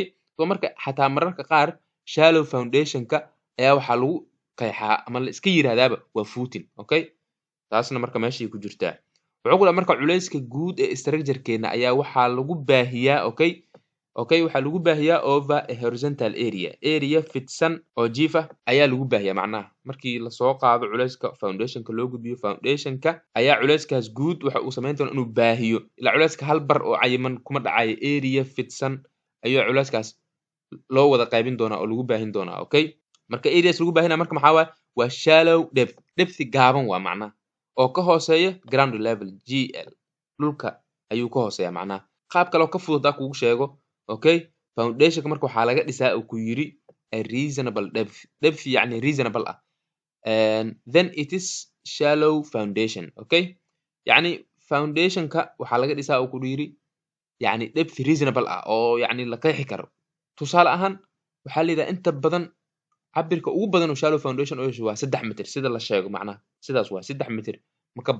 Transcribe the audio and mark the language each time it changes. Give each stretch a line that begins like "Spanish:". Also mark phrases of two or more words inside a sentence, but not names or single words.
Somali: So marka xataa mararka qaar
English: shallow foundation-ka
Somali: ayaa waxaa lagu qeexaa ama la iska yiraahdaaba waa footing, okay? Taasna marka meeshay ku jirtaa. Wuxuu ku dhahay marka culayska guud ee structure-keena ayaa waxaa lagu baahiyaa, okay? Okay, waxaa lagu baahiyaa
English: over a horizontal area
Somali: fidsan oo jiif ah ayaa lagu baahiyaa macnaha. Markii la soo qaado culayska foundation-ka loo gudbiyo foundation-ka ayaa culayskaas guud waxa uu samayn doonaa inuu baahiyo. Ilaa culayska hal bar oo cayiman kuma dhacayo area fidsan ayuu culayskaas loo wada qaybin doonaa oo lagu baahin doonaa, okay? Marka areas lagu baahinaa marka maxaa waaye waa shallow depth. Depth gaaban waa macnaha oo ka hooseeya
English: ground level GL.
Somali: Dhulka ayuu ka hooseeyaa macnaha. Qaab kale oo ka fudud haddaan kugu sheego, okay? Foundation-ka marka waxaa laga dhisaa uu ku yiri
English: a reasonable depth.
Somali: Depth yacni reasonable ah.
English: Then it is shallow foundation, okay?
Somali: Yacni foundation-ka waxaa laga dhisaa uu ku yiri yacni
English: depth reasonable
Somali: ah oo yacni la qeexi karo. Tusaale ahaan waxaa la yiraahdaa inta badan cabirka ugu badan oo
English: shallow foundation
Somali: oo yeesho waa 3 mitir sida la sheego macnaha sidaas waa 3 mitir ma ka